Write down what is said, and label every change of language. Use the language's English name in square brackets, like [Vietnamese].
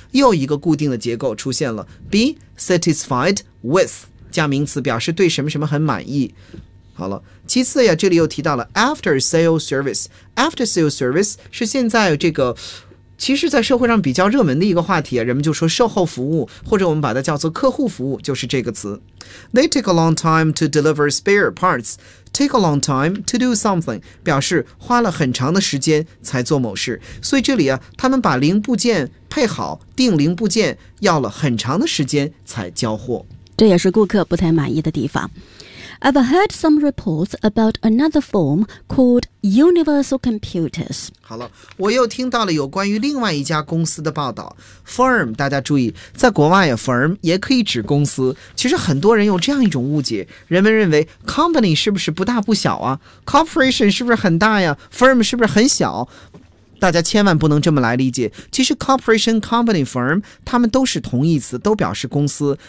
[Chinese] 又一个固定的结构出现了， Be satisfied with 加名词表示对什么什么很满意。好了，其次呀，这里又提到了 after sale service， after sale service 是现在这个其实在社会上比较热门的一个话题，人们就说售后服务，或者我们把它叫做客户服务，就是这个词。 [English] They take a long time to deliver spare parts. [Chinese] Take a long time to do something 表示花了很长的时间才做某事。所以这里啊，他们把零部件配好，订零部件要了很长的时间才交货。这也是顾客不太满意的地方。 [English] I've heard some reports about another firm called Universal Computers. [Chinese] 好了，我又听到了有关于另外一家公司的报道。 Firm, 大家注意，在国外 firm 也可以指公司。其实很多人有这样一种误解，人们认为 company 是不是不大不小啊？ Corporation 是不是很大呀？Firm 是不是很小？大家千万不能这么来理解，其实 corporation, company, firm 他们都是同义词，都表示公司。